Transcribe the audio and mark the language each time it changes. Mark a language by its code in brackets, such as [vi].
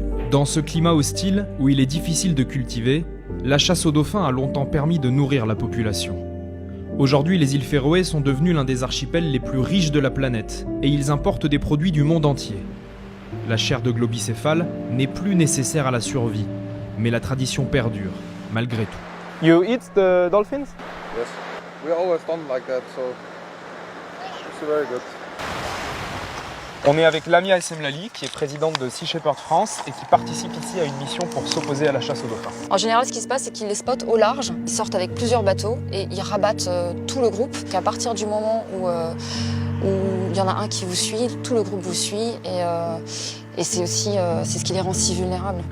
[fr] Dans ce climat hostile, où il est difficile de cultiver, la chasse aux dauphins a longtemps permis de nourrir la population. Aujourd'hui, les îles Féroé sont devenues l'un des archipels les plus riches de la planète, et ils importent des produits du monde entier. La chair de globicéphale n'est plus nécessaire à la survie, mais la tradition perdure, malgré tout. [en] You eat the dolphins? Yes, we always done like that, so it's very good. [fr] On est avec Lamia Essemlali, qui est présidente de Sea Shepherd France et qui participe ici à une mission pour s'opposer à la chasse aux dauphins. En général, ce qui se passe, c'est qu'ils les spotent au large. Ils sortent avec plusieurs bateaux et ils rabattent tout le groupe. Qu'à partir du moment où il y en a un qui vous suit, tout le groupe vous suit et c'est aussi c'est ce qui les rend si vulnérables.